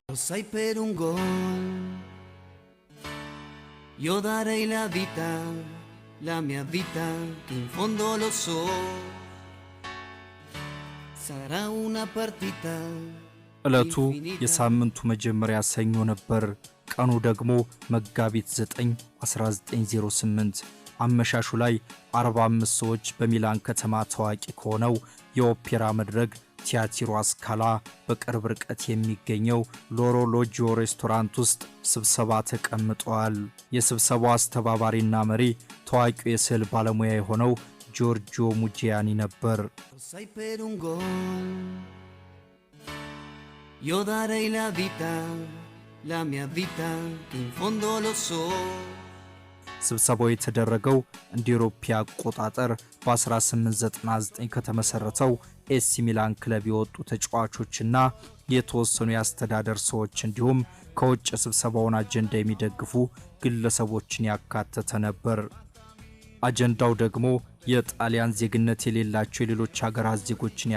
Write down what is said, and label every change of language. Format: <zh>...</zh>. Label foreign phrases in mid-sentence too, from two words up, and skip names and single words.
<it>Passai per un gol, io darei la mia vita, che in fondo lo so, sarà una partita.</it> <am>እለቱ የሳምንቱ መጀመሪያ ሰኞ ነበር። ቀኑ ደግሞ መጋቢት 9 1908 አመሻሹ ላይ 45 ሰዎች በሚላን ከተማ ታዋቂ ከሆነው የኦፔራ መድረክ ቲያትሮ ስካላ በቅርብ ርቀት የሚገኘው ሎሮሎጂዮ ሬስቶራንት ውስጥ ስብሰባ ተቀምጠዋል። የስብሰባው አስተባባሪና መሪ ታዋቂው የስዕል ባለሙያ የሆነው ጆርጂዮ ሙጂያኒ ነበር።</am> <it>Io darei la mia vita, che in fondo lo so.</it> <am>ስብሰባው የተደረገው እንደ አውሮፓ አቆጣጠር በ1899 ከተመሰረተው ኤሲ ሚላን ክለብ የወጡ ተጫዋቾችና የተወሰኑ የአስተዳደር ሰዎች እንዲሁም ከውጭ ስብሰባውን አጀንዳ የሚደግፉ ግለሰቦችን ያካተተ ነበር። አጀንዳው ደግሞ የጣሊያን ዜግነት የሌላቸው የሌሎች ሀገራት ዜጎችን</am>